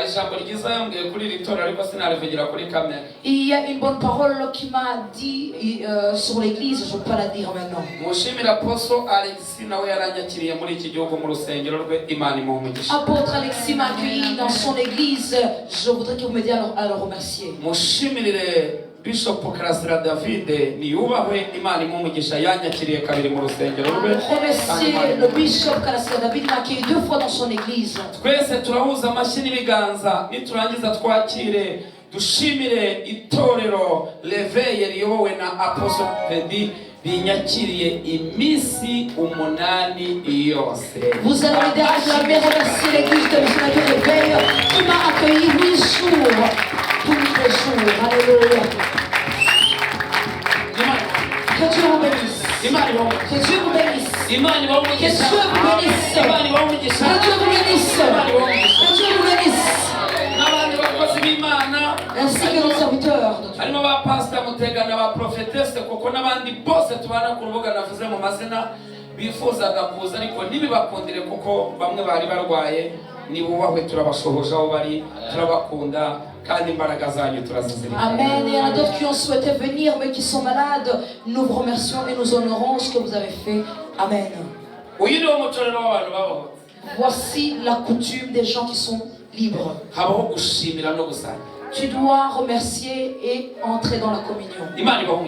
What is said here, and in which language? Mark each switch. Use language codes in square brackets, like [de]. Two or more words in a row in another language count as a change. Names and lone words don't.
[fr] Il y a une bonne parole qui m'a dit sur l'église, je ne peux pas la dire maintenant. Apôtre Alexis m'a accueilli dans son église. Je voudrais que vous m'aidiez à le remercier. [rw] Bishop Karasira David niyubahwe Imana imumugisha yanyakiriye kabiri mu rusengero rwe. [fr] Remerciez le bishop Karasira David m'a accueilli 2 fois dans son église. [rw] Twese turahuza amashyi n'ibiganza niturangiza twakire dushimire itorero Leveye riyobowe na Apostle Pedi binyakiriye imisi 8 yose. [fr] Vous allez m'aider à acclamer, remercier l'église de missionnaire Leveye qui m'a accueilli 8 jours. Tous les jours. Alléluia. Que Dieu vous bénisse. Que Dieu vous bénisse. Que Dieu vous bénisse. Que Dieu vous bénisse. Que Dieu vous bénisse. Ainsi que nos serviteurs. [rw] Harimo ba pastor Mutega na ba prophetess koko n'abandi bose tubana ku rubuga navuze mu mazina bifuzaga kuza ariko nibibakundire kuko bamwe bari barwaye nibubahwe turabashohoje aho bari turabakunda kandi imbaraga zanyu turazizirikana. Amen. [fr] Il y en a d'autres qui ont souhaité venir mais qui sont malades. Nous vous remercions et nous honorons ce que vous avez fait. Amen. Voici la coutume des gens qui sont libres. Tu dois remercier et entrer dans la communion.